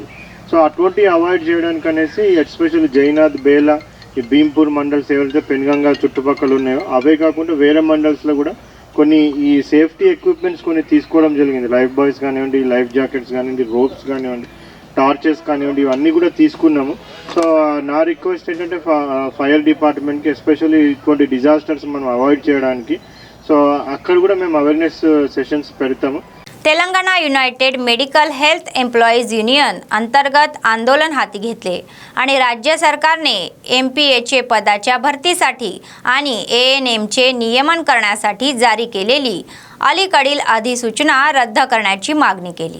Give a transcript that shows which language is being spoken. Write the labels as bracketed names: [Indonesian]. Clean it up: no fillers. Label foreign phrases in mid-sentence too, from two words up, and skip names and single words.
[Telugu] సో అటువంటి అవాయిడ్ చేయడానికి అనేసి ఎస్పెషల్లీ జైనాథ్ బేలా ఈ భీంపూర్ మండల్స్ ఎవరైతే పెన్గంగా చుట్టుపక్కల ఉన్నాయో అవే కాకుండా వేరే మండల్స్లో కూడా కొన్ని ఈ సేఫ్టీ ఎక్విప్మెంట్స్ కొన్ని తీసుకోవడం జరిగింది। లైఫ్ బాయ్స్ కానివ్వండి లైఫ్ జాకెట్స్ కానివ్వండి రోప్స్ కానివ్వండి టార్చెస్ కానివ్వండి ఇవన్నీ కూడా తీసుకున్నాము। సో నా రిక్వెస్ట్ ఏంటంటే ఫైర్ డిపార్ట్మెంట్కి ఎస్పెషల్లీ ఇటువంటి డిజాస్టర్స్ మనం అవాయిడ్ చేయడానికి సో అక్కడ కూడా మేము అవేర్నెస్ సెషన్స్ పెడతాము। [Marathi] तेलंगणा युनायटेड मेडिकल हेल्थ एम्प्लॉईज युनियन अंतर्गत आंदोलन हाती घेतले आणि राज्य सरकारने MPHA पदाच्या भरतीसाठी आणि ANMचे नियमन करण्यासाठी जारी केलेली अलीकडील अधिसूचना रद्द करण्याची मागणी केली।